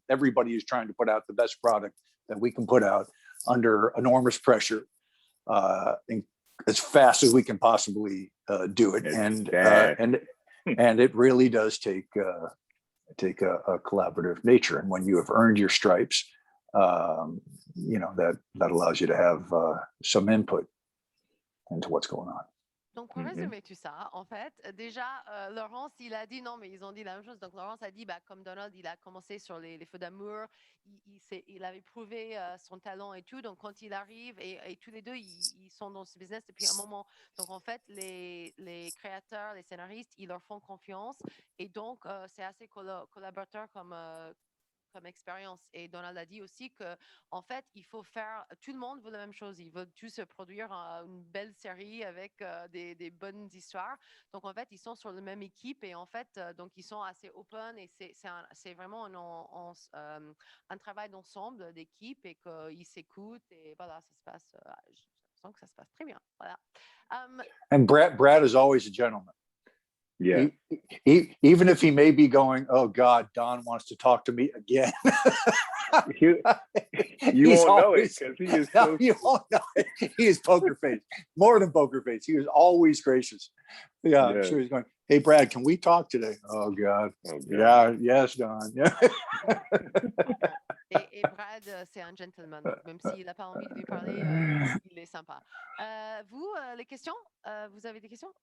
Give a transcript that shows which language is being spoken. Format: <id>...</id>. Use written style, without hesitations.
<en>Everybody is trying to put out the best product that we can put out under enormous pressure, as fast as we can possibly do it. And it really does take a collaborative nature. And when you have earned your stripes, that allows you to have some input into what's going on.</en> <fr>Donc, pour résumer tout ça, en fait, déjà, Laurence, il a dit, non, mais ils ont dit la même chose. Donc, Laurence a dit, comme Donald, il a commencé sur les feux d'amour, il avait prouvé son talent et tout. Donc, quand il arrive, et tous les deux, ils sont dans ce business depuis un moment. Donc, en fait, les créateurs, les scénaristes, ils leur font confiance. Et donc, c'est assez collaborateur comme expérience. Et Donald a dit aussi que, en fait, il faut faire, tout le monde veut la même chose. Ils veulent tous produire une belle série avec des bonnes histoires. Donc, en fait, ils sont sur la même équipe et en fait, donc, ils sont assez open et c'est vraiment un travail d'ensemble d'équipe et qu'ils s'écoutent et voilà, ça se passe, j'ai l'impression que ça se passe très bien. Voilà.</fr> <en>And Brad is always a gentleman. Yeah. Even if he may be going, oh God, Don wants to talk to me again. You won't know it because he is so. You won't know it. He is poker face, more than poker face. He was always gracious. Yeah, I'm sure he's going, hey Brad, can we talk today? Oh God. Yeah, yes, Don. Yeah.</en> <fr>Et Brad, c'est un gentleman. Donc même s'il n'a pas envie de lui parler, il est sympa. Vous, les questions? Vous avez des questions?</fr>